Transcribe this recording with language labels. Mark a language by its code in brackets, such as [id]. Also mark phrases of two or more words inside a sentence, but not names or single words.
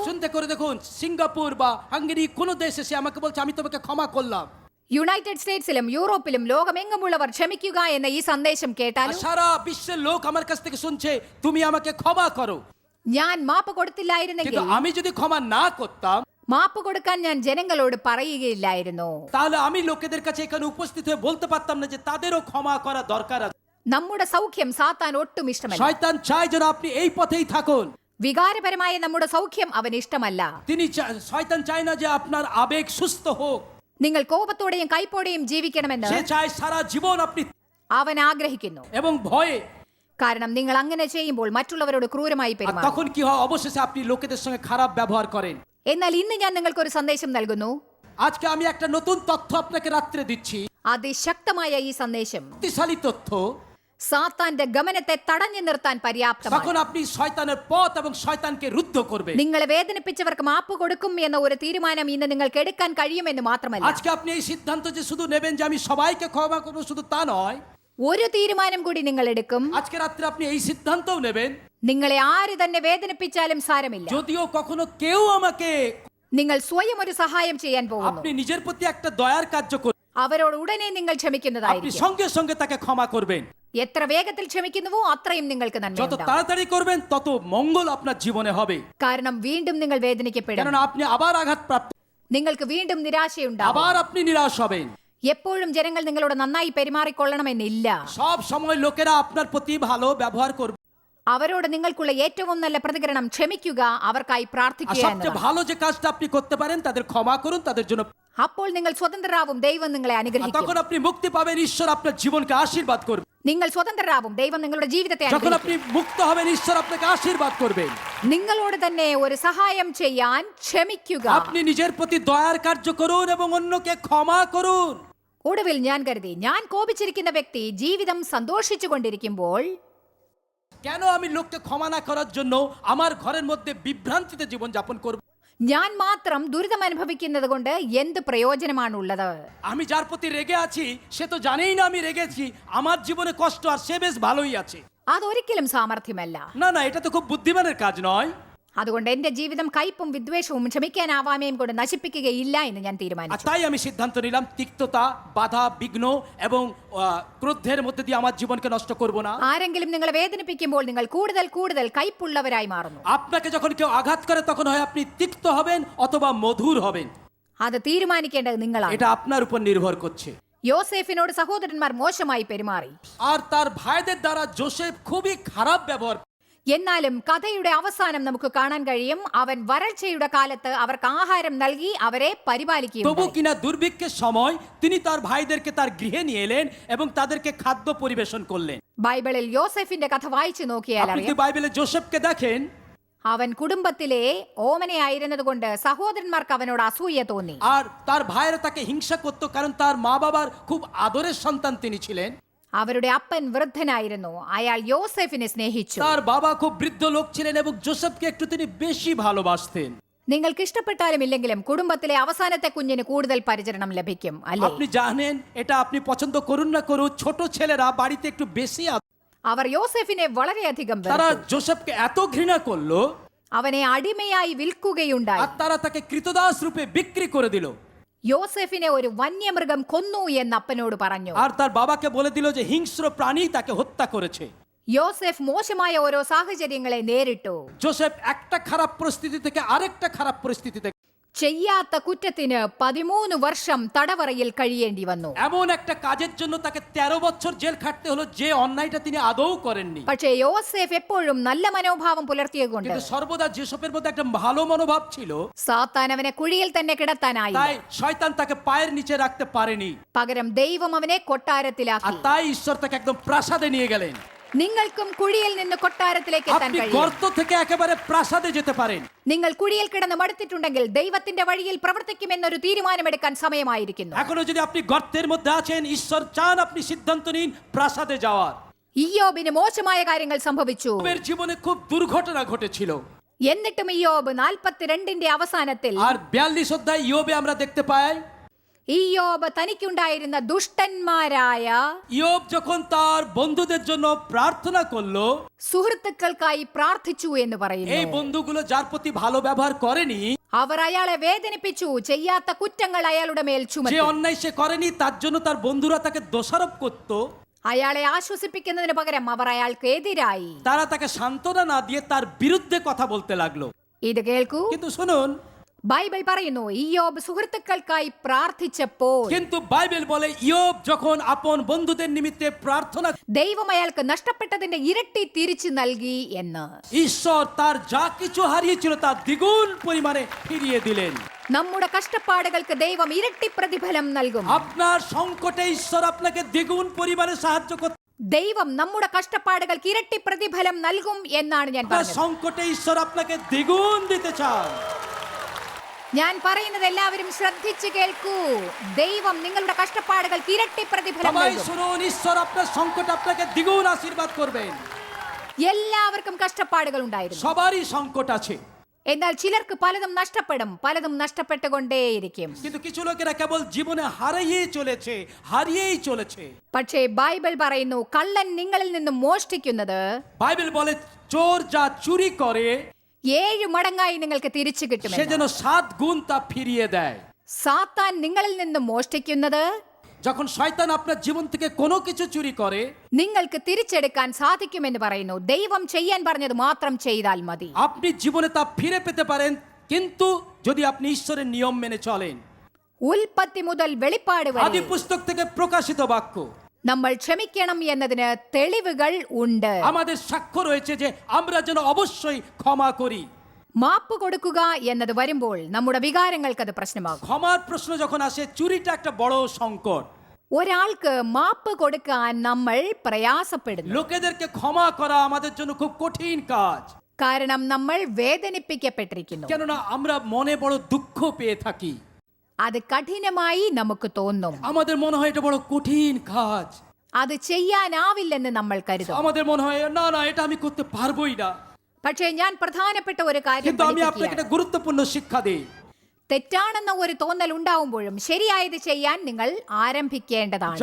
[bn] চিন্তা করে দেখুন, সিঙ্গাপুর বা হাঙ্গেরি কোন দেশে সে আমাকে বলছে আমি তোমাকে ক্ষমা করলাম। [ml] യുണൈറ്റഡ് സ്റ്റേറ്റ്സിലും യൂറോപ്പിലും ലോകമെങ്ങുമുള്ളവർ ക്ഷമിക്കുക എന്ന ഈ സന്ദേശം [bn] আর [ml] കേട്ടാലോ, [bn] সারা বিশ্বের লোক আমার কাছ থেকে শুনছে তুমি আমাকে ক্ষমা করো। [ml] ഞാൻ മാപ്പ് കൊടുത്തില്ലായിരുന്നെങ്കിൽ, [bn] কিন্তু আমি যদি ক্ষমা না করতাম, [ml] മാപ്പ് കൊടുക്കാൻ ഞാൻ ജനങ്ങളോട് പറയുകയില്ലായിരുന്നു. [bn] তাহলে আমি লোকেদের কাছে এখানে উপস্থিত হয়ে বলতে পারতাম না যে তাদেরও ক্ষমা করা দরকার আছে। [ml] നമ്മുടെ സൗഖ്യം സാത്താൻ ഒട്ടും ഇഷ്ടമല്ല. [bn] শয়তান চায় যেন আপনি এই পথেই থাকুন। [ml] വികാരപരമായ നമ്മുടെ സൗഖ്യം അവന് ഇഷ്ടമല്ല. [bn] তিনি শয়তান চায় না যে আপনার আবেগ সুস্থ হোক, [ml] നിങ്ങൾ കോപത്തോടെയും കൈപ്പോടെയും ജീവിക്കണമെന്ന് [bn] সে চায় সারা জীবন আপনি [ml] അവൻ ആഗ്രഹിക്കുന്നു. [bn] এবং ভয়ে। [ml] കാരണം നിങ്ങൾ അങ്ങനെ ചെയ്യുമ്പോൾ മറ്റുള്ളവരോട് ക്രൂരമായി [bn] আর [ml] പെരുമാറും. [bn] তখন কি হয়, অবশেষে আপনি লোকেদের সঙ্গে খারাপ ব্যবহার করেন। [ml] എന്നാൽ ഇന്ന് ഞാൻ നിങ്ങൾക്ക് ഒരു സന്ദേശം നൽകുന്നു. [bn] আজকে আমি একটা নতুন তথ্য আপনাকে রাত্রে দিচ্ছি, [ml] അതിശക്തമായ ഈ സന്ദേശം [bn] শক্তিশালী তথ্য। [ml] സാത്താന്റെ ഗമനത്തെ തടഞ്ഞു നിർത്താൻ പര്യാപ്തമാണ്. [bn] তখন আপনি শয়তানের পথ এবং শয়তানকে রুদ্ধ করবেন। [ml] നിങ്ങളെ വേദനിപ്പിച്ചവർക്ക് മാപ്പ് കൊടുക്കും എന്ന ഒരു തീരുമാനം ഇന്ന് നിങ്ങൾക്ക് എടുക്കാൻ കഴിയുമെന്ന് മാത്രമല്ല, [bn] আজকে আপনি এই সিদ্ধান্ত যে শুধু নেবেন যে আমি সবাইকে ক্ষমা করবো, শুধু তা নয়, [ml] ഒരു തീരുമാനം കൂടി നിങ്ങൾ എടുക്കും. [bn] আজকে রাত্রে আপনি এই সিদ্ধান্তও নেবেন, [ml] നിങ്ങളെ ആര് തന്നെ വേദനിപ്പിച്ചാലും സാരമില്ല, [bn] যদিও কখনো কেউ আমাকে, [ml] നിങ്ങൾ സ്വയം ഒരു സഹായം ചെയ്യാൻ പോകുന്നു. [bn] আপনি নিজের প্রতি একটা দয়ার কার্য করবেন, [ml] അവരോട് ഉടനെ നിങ്ങൾ [bn] আপনি [ml] ക്ഷമിക്കുന്നതായിരിക്കും. [bn] সঙ্গে সঙ্গে তাকে ক্ষমা করবেন। [ml] എത്ര വേഗത്തിൽ ക്ഷമിക്കുന്നുവോ അത്രയും നിങ്ങൾക്ക് [bn] যত [ml] നന്മയുണ്ടാവും. [bn] তাড়াতাড়ি করবেন তত মঙ্গল আপনার জীবনে হবে, [ml] കാരണം വീണ്ടും നിങ്ങൾ വേദനിക്കപ്പെടും. [bn] কেননা আপনি আবার আঘাতপ্রাপ্ত, [ml] നിങ്ങൾക്ക് വീണ്ടും നിരാശയുണ്ടാവും. [bn] আবার আপনি নিরাশ হবেন। [ml] എപ്പോഴും ജനങ്ങൾ നിങ്ങളോട് നന്നായി പെരുമാറിക്കൊള്ളണമെന്നില്ല. [bn] সব সময় লোকেরা আপনার প্রতি ভালো ব্যবহার করবে, [ml] അവരോട് നിങ്ങൾക്കുള്ള ഏറ്റവും നല്ല പ്രതികരണം ക്ഷമിക്കുക, അവർക്കായി [bn] আর [ml] പ്രാർത്ഥിക്കുക [bn] সবচেয়ে [ml] എന്നതാണ്. [bn] ভালো যে কাজটা আপনি করতে পারেন তাদের ক্ষমা করুন, তাদের জন্য। [ml] അപ്പോൾ നിങ്ങൾ സ്വതന്ത്രരാവും, ദൈവം നിങ്ങളെ [bn] আর [ml] അനുഗ്രഹിക്കും. [bn] তখন আপনি মুক্তি পাবেন, ঈশ্বর আপনার জীবনকে আশীর্বাদ করবে। [ml] നിങ്ങൾ സ്വതന്ത്രരാവും, ദൈവം നിങ്ങളുടെ ജീവിതത്തെ [bn] যখন [ml] അനുഗ്രഹിക്കും. [bn] আপনি মুক্ত হবেন, ঈশ্বর আপনাকে আশীর্বাদ করবেন। [ml] നിങ്ങളോട് തന്നെ ഒരു സഹായം ചെയ്യാൻ ക്ഷമിക്കുക. [bn] আপনি নিজের প্রতি দয়ার কার্য করুন এবং অন্যকে ক্ষমা করুন। [ml] ഒടുവിൽ ഞാൻ കരുതി, ഞാൻ കോപിച്ചിരിക്കുന്ന വ്യക്തി ജീവിതം സന്തോഷിച്ചു കൊണ്ടിരിക്കുമ്പോൾ [bn] কেন আমি লোককে ক্ষমা না করার জন্য আমার ঘরের মধ্যে বিভ্রান্তিতে জীবন যাপন করব? [ml] ഞാൻ മാത്രം ദുരിതം അനുഭവിക്കുന്നത് കൊണ്ട് എന്ത് പ്രയോജനമാണുള്ളത്? [bn] আমি যার প্রতি রেগে আছি সে তো জানেই না আমি রেগেছি, আমার জীবনে কষ্ট, আর সে বেশ ভালোই আছে। [ml] അതൊരിക്കലും സാമർഥ്യമല്ല. [bn] না না, এটা তো খুব বুদ্ধিমানের কাজ নয়। [ml] അതുകൊണ്ട് എന്റെ ജീവിതം കയ്പും വിദ്വേഷവും ക്ഷമിക്കാനാവാമയും കൊണ്ട് നശിപ്പിക്കുകയില്ല എന്ന് ഞാൻ [bn] আর [ml] തീരുമാനിച്ചു. [bn] তাই আমি সিদ্ধান্ত নিলাম তিক্ততা, বাধা, বিঘ্ন এবং ক্রোধের মধ্যে দিয়ে আমার জীবনকে নষ্ট করব না। [ml] ആരെങ്കിലും നിങ്ങളെ വേദനിപ്പിക്കുമ്പോൾ നിങ്ങൾ കൂടുതൽ കൂടുതൽ കയ്പുള്ളവരായി മാറുന്നു. [bn] আপনাকে যখন কেউ আঘাত করে তখন হয় আপনি তিক্ত হবেন অথবা মধুর হবেন, [ml] അത് തീരുമാനിക്കേണ്ടത് നിങ്ങളാണ്. [bn] এটা আপনার উপর নির্ভর করছে। [ml] യോസേഫിനോട് സഹോദരന്മാർ മോശമായി പെരുമാറി. [bn] আর তার ভাইদের দ্বারা জোসেফ খুবই খারাপ ব্যবহার। [ml] എന്നാലും കഥയുടെ അവസാനം നമുക്ക് കാണാൻ കഴിയും അവൻ വരൾച്ചയുടെ കാലത്ത് അവർക്ക് ആഹാരം നൽകി അവരെ [bn] তবু [ml] പരിപാലിക്കുകയും [bn] কিনা দুর্ভিক্ষের সময় তিনি তার ভাইদেরকে তার গৃহে নিয়ে এলেন এবং তাদেরকে খাদ্য পরিবেশন করলেন। [ml] ബൈബിളിൽ യോസെഫിന്റെ കഥ വായിച്ചു നോക്കിയാൽ [bn] আপনি [ml] അറിയാം [bn] যদি বাইবেলে জোসেফকে দেখেন, [ml] അവൻ കുടുംബത്തിലെ ഓമനയായിരുന്നതുകൊണ്ട് സഹോദരന്മാർക്ക് അവനോട് അസൂയ തോന്നി [bn] আর তার ভাইয়েরা তাকে হিংসা করত, কারণ তার মা বাবার খুব আদরের সন্তান তিনি ছিলেন। [ml] അവരുടെ അപ്പൻ വൃദ്ധനായിരുന്നു അയാൾ യോസെഫിനെ സ്നേഹിച്ചു [bn] তার বাবা খুব বৃদ্ধ লোক ছিলেন এবং জোসেফকে একটু তিনি বেশি ভালোবাসতেন। [ml] നിങ്ങൾക്ക് ഇഷ്ടപ്പെട്ടാലും ഇല്ലെങ്കിലും കുടുംബത്തിലെ അവസാനത്തെ കുഞ്ഞിന് കൂടുതൽ പരിചരണം ലഭിക്കും അല്ലേ [bn] আপনি জানেন, এটা আপনি পছন্দ করুন না করুন, ছোট ছেলেরা বাড়িতে একটু বেশি [ml] അവർ യോസെഫിനെ വളരെയധികം [bn] তারা [ml] വെറുത്തു. [bn] জোসেফকে এত ঘৃণা করলো [ml] അവനെ അടിമയായി വിൽക്കുകയുണ്ടായി [bn] আর তারা তাকে কৃতদাস রূপে বিক্রি করে দিল। [ml] യോസെഫിനെ ഒരു വന്യമൃഗം കൊന്നു എന്ന് അപ്പനോട് പറഞ്ഞു [bn] আর তার বাবাকে বলে দিল যে হিংস্র প্রাণী তাকে হত্যা করেছে। [ml] യോസെഫ് മോശമായ ഓരോ സാഹചര്യങ്ങളെ നേരിട്ടു [bn] জোসেফ একটা খারাপ পরিস্থিতি থেকে আরেকটা খারাপ পরিস্থিতিতে, [ml] ചെയ്യാത്ത കുറ്റത്തിന് 13 വർഷം തടവറയിൽ കഴിയേണ്ടി വന്നു [bn] এমন একটা কাজের জন্য তাকে 13 বছর জেল খাটতে হলো যে অন্যায়টা তিনি আদৌ করেননি। [ml] പക്ഷേ യോസെഫ് എപ്പോഴും നല്ല മനോഭാവം പുലർത്തിയതുകൊണ്ട് [bn] কিন্তু সর্বদা জোসেফের মধ্যে একটা ভালো মনোভাব ছিল, [ml] സാത്താൻ അവനെ കുഴിയിൽ തന്നെ കിടത്താനായി [bn] তাই শয়তান তাকে পায়ের নিচে রাখতে পারেনি, [ml] പകരം ദൈവം അവനെ [bn] আর [ml] കൊട്ടാരത്തിലാക്കി [bn] তাই ঈশ্বর তাকে একদম প্রাসাদে নিয়ে গেলেন। [ml] നിങ്ങൾക്കും കുഴിയിൽ നിന്ന് കൊട്ടാരത്തിലേക്ക് എത്താൻ [bn] আপনি [ml] കഴിയും [bn] গর্ত থেকে একেবারে প্রাসাদে যেতে পারেন। [ml] നിങ്ങൾ കുഴിയിൽ കിടന്ന് മടുത്തിട്ടുണ്ടെങ്കിൽ ദൈവത്തിന്റെ വഴിയിൽ പ്രവർത്തിക്കുമെന്നൊരു തീരുമാനമെടുക്കാൻ സമയമായിരിക്കുന്നു [bn] এখনো যদি আপনি গর্তের মধ্যে আছেন, ঈশ্বর চান আপনি সিদ্ধান্ত নিন প্রাসাদে যাওয়ার। [ml] ഇയ്യോബിന് മോശമായ കാര്യങ്ങൾ സംഭവിച്ചു [bn] ইয়োবের জীবনে খুব দুর্ঘটনা ঘটেছিল, [ml] എന്നിട്ടും ഇയ്യോബ് 42ന്റെ അവസാനത്തിൽ [bn] আর 42 অধ্যায় ইয়োবে আমরা দেখতে পাই [ml] ഇയ്യോബ് തനിക്കുണ്ടായിരുന്ന ദുഷ്ടന്മാരായ [bn] ইয়োব যখন তার বন্ধুদের জন্য প্রার্থনা করলো, [ml] സുഹൃത്തുക്കൾക്കായി പ്രാർത്ഥിച്ചു എന്ന് [bn] এই [ml] പറയുന്നു [bn] বন্ধুগুলো যার প্রতি ভালো ব্যবহার করেনি, [ml] അവർ അയാളെ വേദനിപ്പിച്ചു ചെയ്യാത്ത കുറ്റങ്ങൾ അയാളുടെ മേൽ [bn] যে [ml] ചുമത്തി [bn] অন্যায় সে করেনি তার জন্য তার বন্ধুরা তাকে দোষারোপ করত, [ml] അയാളെ ആശ്വസിപ്പിക്കുന്നതിന് പകരം അവർ അയാൾക്ക് എതിരായി [bn] তারা তাকে সান্ত্বনা না দিয়ে তার বিরুদ্ধে কথা বলতে লাগলো। [ml] ഇത് കേൾക്കൂ [bn] কিন্তু শুনুন, [ml] ബൈബിൾ പറയുന്നു ഇയ്യോബ് സുഹൃത്തുക്കൾക്കായി പ്രാർത്ഥിച്ചപ്പോൾ [bn] কিন্তু বাইবেল বলে ইয়োব যখন আপন বন্ধুদের নিমিত্তে প্রার্থনা, [ml] ദൈവം അയാൾക്ക് നഷ്ടപ്പെട്ടതിന്റെ ഇരട്ടി തിരിച്ചു നൽകി എന്ന് [bn] ঈশ্বর তার যা কিছু হারিয়েছিল তা দ্বিগুণ পরিমাণে ফিরিয়ে দিলেন। [ml] നമ്മുടെ കഷ്ടപ്പാടുകൾക്ക് ദൈവം ഇരട്ടി പ്രതിഫലം നൽകും [bn] আপনার সংকটে ঈশ্বর আপনাকে দ্বিগুণ পরিমাণে সাহায্য করতে, [ml] ദൈവം നമ്മുടെ കഷ്ടപ്പാടുകൾക്ക് ഇരട്ടി പ്രതിഫലം നൽകും എന്നാണ് ഞാൻ [bn] আপনার [ml] പറഞ്ഞത് [bn] সংকটে ঈশ্বর আপনাকে দ্বিগুণ দিতে চান। [ml] ഞാൻ പറയുന്നത് എല്ലാവരും ശ്രദ്ധിച്ചു കേൾക്കൂ ദൈവം നിങ്ങളുടെ കഷ്ടപ്പാടുകൾക്ക് ഇരട്ടി പ്രതിഫലം [bn] সবাই [ml] നൽകും [bn] শুনুন, ঈশ্বর আপনার সংকটে আপনাকে দ্বিগুণ আশীর্বাদ করবেন। [ml] എല്ലാവർക്കും കഷ്ടപ്പാടുകൾ ഉണ്ടായിരുന്നു [bn] সবারই সংকট আছে, [ml] എന്നാൽ ചിലർക്ക് പലതും നഷ്ടപ്പെടും പലതും നഷ്ടപ്പെട്ടുകൊണ്ടേയിരിക്കും [bn] কিন্তু কিছু লোকেরা কেবল জীবনে হারিয়েই চলেছে। [ml] പക്ഷേ ബൈബിൾ പറയുന്നു കള്ളൻ നിങ്ങളിൽ നിന്നും മോഷ്ടിക്കുന്നത് [bn] বাইবেল বলে চোর যা চুরি করে [ml] 7 മടങ്ങായി നിങ്ങൾക്ക് തിരിച്ചു [bn] সে [ml] കിട്ടും [bn] যেন 7 গুণ তা ফিরিয়ে দেয়। [ml] സാത്താൻ നിങ്ങളിൽ നിന്നും മോഷ്ടിക്കുന്നത് [bn] যখন শয়তান আপনার জীবন থেকে কোনো কিছু চুরি করে, [ml] നിങ്ങൾക്ക് തിരിച്ചെടുക്കാൻ സാധിക്കുമെന്ന് പറയുന്നു ദൈവം ചെയ്യാൻ പറഞ്ഞത് മാത്രം ചെയ്താൽ മതി [bn] আপনি জীবনে তা ফিরে পেতে পারেন, কিন্তু যদি আপনি ঈশ্বরের নিয়ম মেনে চলেন। [ml] ഉൽപ്പത്തി മുതൽ വെളിപ്പാട് [bn] আদি [ml] വരെ [bn] পুস্তক থেকে প্রকাশিত বাক্য, [ml] നമ്മൾ ക്ഷമിക്കണം എന്നതിന് തെളിവുകൾ ഉണ്ട് [bn] আমাদের সাক্ষ্য রয়েছে যে আমরা যেন অবশ্যই ক্ষমা করি। [ml] മാപ്പ് കൊടുക്കുക എന്നത് വരുമ്പോൾ നമ്മുടെ വികാരങ്ങൾക്ക് അത് പ്രശ്നമാകും [bn] ক্ষমার প্রশ্ন যখন আসে, চুরিটা একটা বড় সংকট। [ml] ഒരാൾക്ക് മാപ്പ് കൊടുക്കാൻ നമ്മൾ പ്രയാസപ്പെടുന്നു [bn] লোকেদেরকে ক্ষমা করা আমাদের জন্য খুব কঠিন কাজ, [ml] കാരണം നമ്മൾ വേദനിപ്പിക്കപ്പെട്ടിരിക്കുന്നു [bn] কেননা আমরা মনে বড় দুঃখ পেয়ে থাকি। [ml] അത് കഠിനമായി നമുക്ക് തോന്നും [bn] আমাদের মনে হয় এটা বড় কঠিন কাজ, [ml] അത് ചെയ്യാനാവില്ലെന്ന് നമ്മൾ കരുതും [bn] আমাদের মনে হয় না না এটা আমি করতে পারবোই না। [ml] പക്ഷേ ഞാൻ പ്രധാനപ്പെട്ട ഒരു കാര്യം [bn] কিন্তু আমি আপনাকে [ml] പഠിപ്പിക്കുകയാണ്. [bn] একটা গুরুত্বপূর্ণ শিক্ষা দিই, [ml] തെറ്റാണെന്ന ഒരു തോന്നൽ ഉണ്ടാവുമ്പോഴും ശരിയായത് ചെയ്യാൻ നിങ്ങൾ ആരംഭിക്കേണ്ടതാണ്